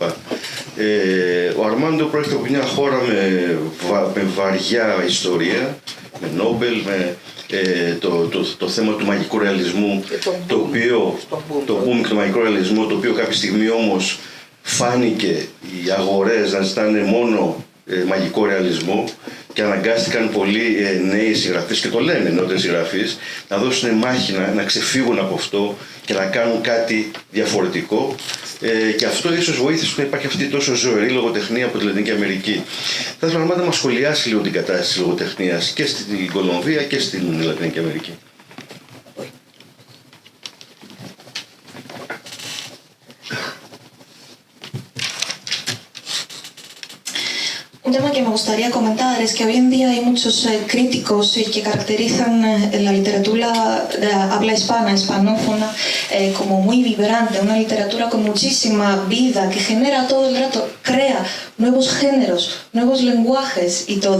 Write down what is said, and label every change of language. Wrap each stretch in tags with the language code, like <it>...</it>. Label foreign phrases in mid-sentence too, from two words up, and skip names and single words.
<el>Ο Αρμάντο προέρχεται από μια χώρα με βαριά ιστορία, με Νόμπελ, με το θέμα του μαγικού ρεαλισμού, το boom και το μαγικό ρεαλισμό, το οποίο κάποια στιγμή όμως φάνηκε οι αγορές να ζητάνε μόνο μαγικό ρεαλισμό και αναγκάστηκαν πολλοί νέοι συγγραφείς, και το λένε νεότεροι συγγραφείς, να δώσουν μάχη, να ξεφύγουν από αυτό και να κάνουν κάτι διαφορετικό. Και αυτό ίσως βοήθησε να υπάρχει αυτή τόσο ζωηρή λογοτεχνία από τη Λατινική Αμερική. Θα ήθελα να μας σχολιάσει λίγο την κατάσταση της λογοτεχνίας και στην Κολομβία και στην Λατινική Αμερική.</el> <es>Un tema que me gustaría comentar es que hoy en día hay muchos críticos que caracterizan la literatura de habla hispana, hispanófona, como muy vibrante, una literatura con muchísima vida, que genera todo el rato, crea nuevos géneros, nuevos lenguajes y todo.</es>